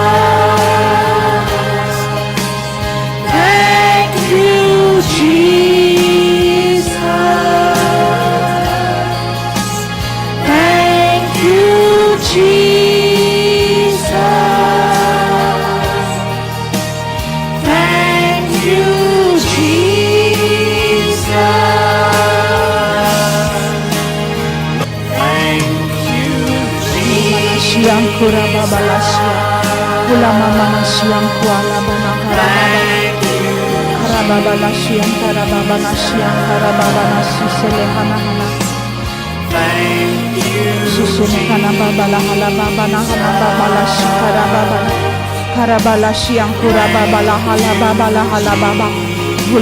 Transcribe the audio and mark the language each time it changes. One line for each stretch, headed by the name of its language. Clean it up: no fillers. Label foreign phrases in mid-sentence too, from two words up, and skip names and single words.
English: Thank you, Jesus. Thank you, Jesus. Thank you, Jesus. Shiankura babalashia, ulama manashiam kuala banakara karababalashiam karababanashiam karababanashisele hanahana. Shishene kana babala hala babana hana babalashi karababana karabalashiam kura babala hala babala hala baba